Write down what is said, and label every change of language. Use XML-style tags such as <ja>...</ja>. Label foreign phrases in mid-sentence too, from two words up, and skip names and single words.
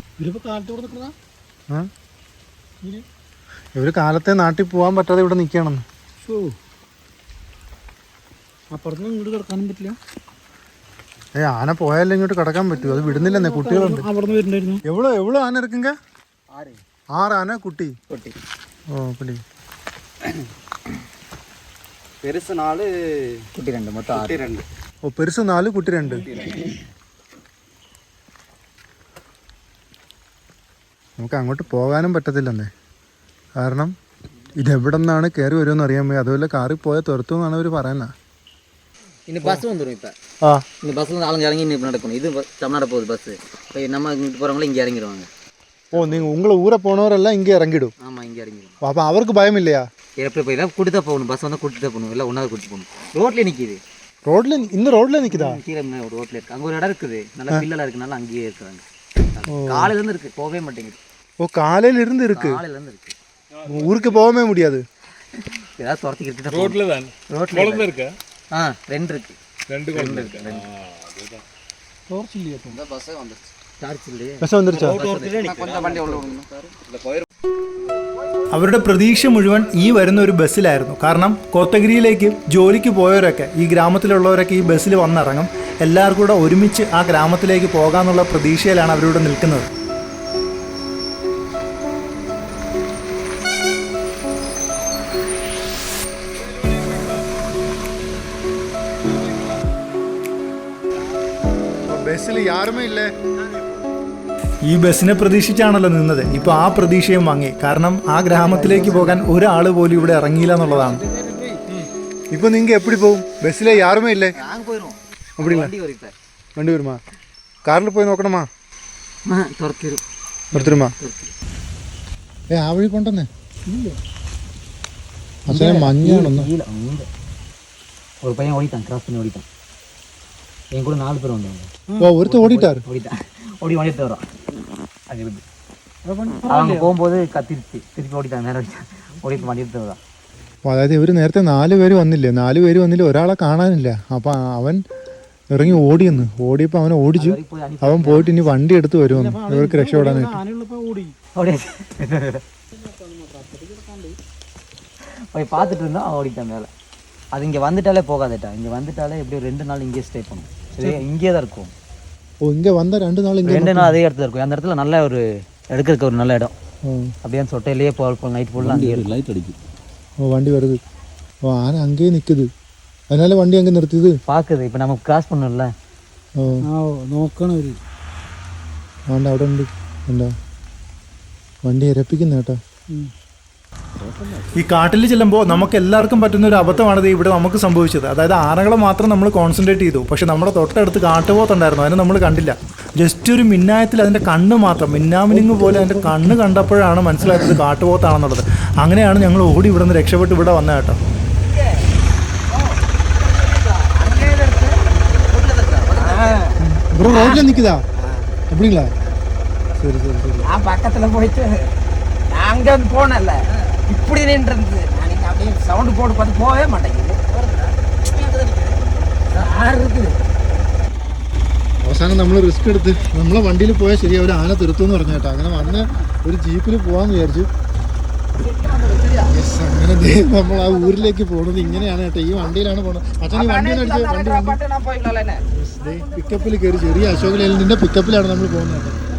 <ml>ഇവർ കാലത്തെ നാട്ടിൽ പോകാൻ പറ്റാതെ ഇവിടെ നിൽക്കുകയാണെന്ന്. അപ്പുറത്ത് ഇങ്ങോട്ട് കിടക്കാനും പറ്റില്ല. ആന പോയാലും ഇങ്ങോട്ട് കിടക്കാൻ പറ്റുമോ? അത് വിടുന്നില്ലെന്നേ, കുട്ടികളുണ്ട്. അവിടെ നിന്ന് വരുന്നുണ്ടായിരുന്നു.</ml> <ta>எவ்வளோ ஆனை இறக்குங்க? 6 ஆனை குட்டி.</ta> <ml>ഓ കുട്ടി.</ml> <ta>பெருசு 4 குட்டி 2 மொத்தம் 6.</ta> <ml>ഓ പെരുസ് 4 കുട്ടി 2. നമുക്ക് അങ്ങോട്ട് പോകാനും പറ്റത്തില്ലെന്നേ, കാരണം ഇതെവിടെ നിന്നാണ് കയറി വരുമെന്ന് അറിയാൻ പോയി. അതുപോലെ കാറിൽ പോയാൽ തുരത്തു എന്നാണ് അവർ പറയുന്നത്. ഇനി ബസ് வந்துடும்.</ml> <ta>இப்போ இந்த பஸ்ஸில் ஆளுங்க இறங்கி இன்னும் நடக்கணும். இது தமிழ்நாடு போகுது பஸ்ஸு. இப்போ நம்ம இங்கிட்டு போகிறவங்களும் இங்கே இறங்கிடுவாங்க. ஓ, நீங்கள் உங்களை ஊரை போனவரெல்லாம் இங்கே இறங்கிடும். ஆமாம், இங்கே இறங்கிடும். அப்போ அவருக்கு பயம் இல்லையா? எப்படி போய் தான் கூட்டி தான் போகணும். பஸ் வந்தால் கூட்டி தான் போகணும். இல்லை ஒன்றாவது கூட்டி போகணும். ரோட்லேயே நிற்கிது. ரோட்டில் நிற்குதா? கீழே ஒரு ரோட்டில் இருக்குது. அங்கே ஒரு இடம் இருக்குது, நல்லா பில்லெல்லாம் இருக்குனால அங்கேயே இருக்கிறாங்க. காலையிலேருந்து இருக்குது, போகவே மாட்டேங்குது. ஓ, காலையிலிருந்து இருக்கு. காலையிலேருந்து இருக்குது. ஊருக்கு போகவே முடியாது. ஏதாவது துரத்திக்கிட்டு தான் ரோட்ல தான் ரோட்டில் குழந்தை இருக்கா? 2 இருக்குது. 2 குழந்தை இருக்கு. டார்ச் இல்லையே.</ta> <ml>ബസ് വന്നിരിച്ചോ? അവരുടെ പ്രതീക്ഷ മുഴുവൻ ഈ വരുന്ന ഒരു ബസ്സിലായിരുന്നു. കാരണം കോത്തഗിരിയിലേക്ക് ജോലിക്ക് പോയവരൊക്കെ, ഈ ഗ്രാമത്തിലുള്ളവരൊക്കെ ഈ ബസ്സിൽ വന്നിറങ്ങും. എല്ലാവർക്കും കൂടെ ഒരുമിച്ച് ആ ഗ്രാമത്തിലേക്ക് പോകാമെന്നുള്ള പ്രതീക്ഷയിലാണ് അവരിവിടെ നിൽക്കുന്നത്. ബസ്സിൽ യാരുമേ ഇല്ലേ? ഈ ബസ്സിനെ പ്രതീക്ഷിച്ചാണല്ലോ നിന്നത്. ഇപ്പോൾ ആ പ്രതീക്ഷയും വാങ്ങി. കാരണം ആ ഗ്രാമത്തിലേക്ക് പോകാൻ ഒരാൾ പോലും ഇവിടെ ഇറങ്ങിയില്ല എന്നുള്ളതാണ്.</ml> <ta>இப்போ நீங்கள் எப்படி போகும்? பஸ்ஸில் யாருமே இல்லை. நாங்கள் போயிடுவோம். அப்படிங்களா? வண்டி வரும். இப்போ வண்டி வருமா? காரில் போய் നോക്കണമാ?</ta> <ml>തുറത്തിരും. നിർത്തിരുമാ? ആ വഴി കൊണ്ടുവന്നേ. അച്ഛനെ മഞ്ഞാണൊന്ന്.</ml> <ta>ஒரு பையன் ஓடிட்டான், கிராஸ் பண்ணி ஓடிட்டான். என் கூட 4 பேர் வந்தாங்க. ஓ, ஒருத்தர் ஓடிட்டார். ஓடி ஓடிட்டு வரோம். அது இருந்து அவங்க போகும்போது கத்திருச்சு, திருப்பி ஓடிட்டான், நேரம் ஓடிட்டு வண்டிட்டு வரோம்.</ta> <ml>അതായത് ഇവർ നേരത്തെ 4 പേര് വന്നില്ലേ, 4 പേര് വന്നില്ല, ഒരാളെ കാണാനില്ല. അപ്പം അവൻ ഇറങ്ങി ഓടിയപ്പോൾ അവനെ ഓടിച്ചു. അവൻ പോയിട്ട് ഇനി വണ്ടി എടുത്ത് വരുമെന്ന് ഇവർക്ക് രക്ഷപ്പെടാനായിട്ട്.</ml> <ta>போய் பார்த்துட்டு இருந்தோம், அவன் ஓடிட்டான் மேலே. அது இங்கே வந்துட்டாலே போகாதேட்டா. இங்கே வந்துட்டாலே எப்படியும் 2 நாள் இங்கேயே ஸ்டே பண்ணும். இங்கே தான் இருக்கும். ஓ, இங்கே வந்தால் 2 நாள் இங்கே 2 நாள் அதே இடத்துல இருக்கும். அந்த இடத்துல நல்ல ஒரு எடுக்கிறதுக்கு ஒரு நல்ல இடம். அப்படியே சொட்டையிலேயே போல் நைட் ஃபுல்லாக அங்கேயே லைட் அடிக்கும். ஓ, வண்டி வருது. ஓ, ஆனா அங்கேயே நிற்குது. அதனால வண்டி அங்கே நிறுத்துது. பார்க்குது. இப்போ நம்ம கிராஸ் பண்ணணும்ல.</ta> <ml>ഓ, നോക്കണം ഒരു വേണ്ട, അവിടെ ഉണ്ട്. എന്താ വണ്ടി ഇരപ്പിക്കുന്ന കേട്ടോ. ഈ കാട്ടിൽ ചെല്ലുമ്പോൾ നമുക്ക് എല്ലാവർക്കും പറ്റുന്ന ഒരു അബദ്ധമാണിത് ഇവിടെ നമുക്ക് സംഭവിച്ചത്. അതായത് ആനകളെ മാത്രം നമ്മൾ കോൺസെൻട്രേറ്റ് ചെയ്തു, പക്ഷെ നമ്മുടെ തൊട്ടടുത്ത് കാട്ടുപോത്തുണ്ടായിരുന്നു, അതിനെ നമ്മൾ കണ്ടില്ല. ജസ്റ്റ് ഒരു മിന്നായത്തിൽ അതിൻ്റെ കണ്ണ് മാത്രം, മിന്നാമിനിങ് പോലെ അതിൻ്റെ കണ്ണ് കണ്ടപ്പോഴാണ് മനസ്സിലായത് കാട്ടുപോത്താണെന്നുള്ളത്. അങ്ങനെയാണ് ഞങ്ങൾ ഓടി ഇവിടെ നിന്ന് രക്ഷപ്പെട്ട് ഇവിടെ വന്നത് കേട്ടോ. ബ്രോ റോഡിൽ നിൽക്കുതാ?</ml> <ta>அப்படிங்களா? சரி சரி சரி. நான் பக்கத்தில் போயிட்டு நான் அங்கே வந்து போனேன்ல, இப்படி நின்றுருந்து நான் அப்படியே சவுண்டு போட்டு பார்த்து போகவே மாட்டேங்குது. இருக்குது.</ta> <ml>അവസാനം നമ്മൾ റിസ്ക് എടുത്ത് നമ്മളെ വണ്ടിയിൽ പോയാൽ ശരി, അവർ ആന തീർത്തു പറഞ്ഞു കേട്ടോ. അങ്ങനെ വന്ന് ഒരു ജീപ്പിൽ പോകാമെന്ന് വിചാരിച്ചു. അങ്ങനെ നമ്മൾ ആ ഊരിലേക്ക് പോണത് ഇങ്ങനെയാണ് കേട്ടോ. ഈ വണ്ടിയിലാണ് പോണത്. അച്ഛൻ ഈ വണ്ടി പിക്കപ്പിൽ കയറി, ചെറിയ അശോക് ലേലൻഡിന്റെ പിക്കപ്പിലാണ് നമ്മൾ പോകുന്നത് കേട്ടോ.</ml>